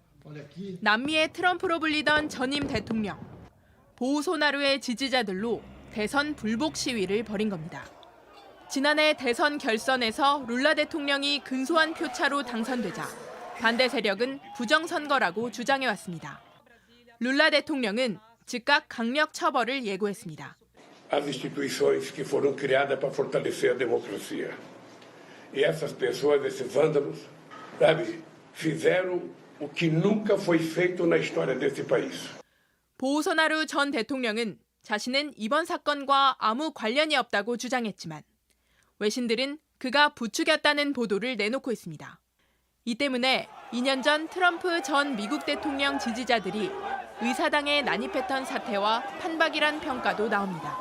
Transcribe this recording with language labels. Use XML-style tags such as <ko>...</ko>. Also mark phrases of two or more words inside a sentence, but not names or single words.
<ko>남미의 트럼프로 불리던 전임 대통령, 보우소나루의 지지자들로 대선 불복 시위를 벌인 겁니다. 지난해 대선 결선에서 룰라 대통령이 근소한 표차로 당선되자 반대 세력은 부정선거라고 주장해왔습니다. 룰라 대통령은 즉각 강력 처벌을 예고했습니다.</ko> <pt>As instituições que foram criadas para fortalecer a democracia. E essas pessoas, esses vândalos, sabe, fizeram o que nunca foi feito na história desse país.</pt> <ko>보우소나루 전 대통령은 자신은 이번 사건과 아무 관련이 없다고 주장했지만 외신들은 그가 부추겼다는 보도를 내놓고 있습니다. 이 때문에 2년 전 트럼프 전 미국 대통령 지지자들이 의사당에 난입했던 사태와 판박이란 평가도 나옵니다.</ko>